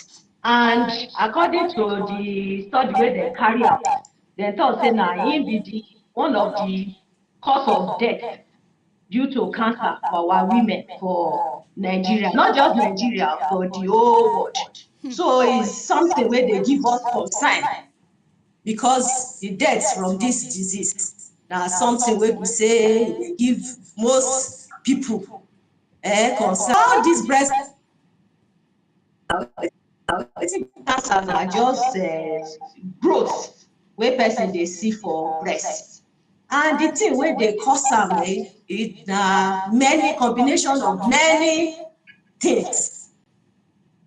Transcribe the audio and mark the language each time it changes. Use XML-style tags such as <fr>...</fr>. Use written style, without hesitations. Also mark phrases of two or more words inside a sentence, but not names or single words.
<pcm>And according to the study where they carry out, they thought say na im be the one of the cause of death due to cancer for our women for Nigeria, not just Nigeria, for the whole world. So it's something where they give us concern because the deaths from this disease now something where we say they give most people concern. How this breast cancer na just growth wey person dey see for breast, and the thing wey dey cause am it na many combination of many things.</pcm>